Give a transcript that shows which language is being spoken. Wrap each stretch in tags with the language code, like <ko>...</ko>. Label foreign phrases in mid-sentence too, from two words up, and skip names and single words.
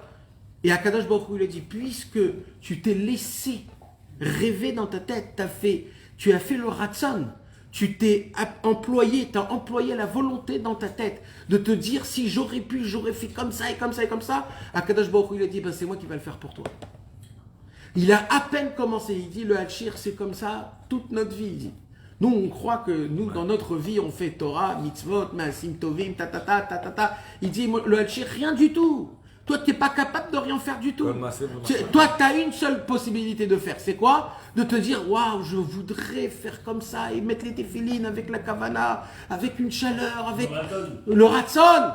<fr>Et</fr> <he>הקדוש ברוך הוא</he> <fr>lui a dit, puisque tu t'es laissé rêver dans ta tête, tu as fait le ratson, tu t'as employé la volonté dans ta tête de te dire, si j'aurais pu, j'aurais fait comme ça et comme ça et comme ça.</fr> <he>הקדוש ברוך הוא</he> <fr>lui a dit, ben, c'est moi qui vais le faire pour toi. Il a à peine commencé, il dit, le Hachir c'est comme ça toute notre vie, il dit. Nous, on croit que nous, dans notre vie, on fait</fr> <he>תורה מצוות מעשים טובים,</he> <fr>ta. Il dit, le Hachir, rien du tout. Toi, tu n'es pas capable de rien faire du tout. Toi, tu as une seule possibilité de faire. C'est quoi? De te dire, waouh, je voudrais faire comme ça et mettre les téphilines avec la kavana, avec une chaleur, avec le ratson.</fr>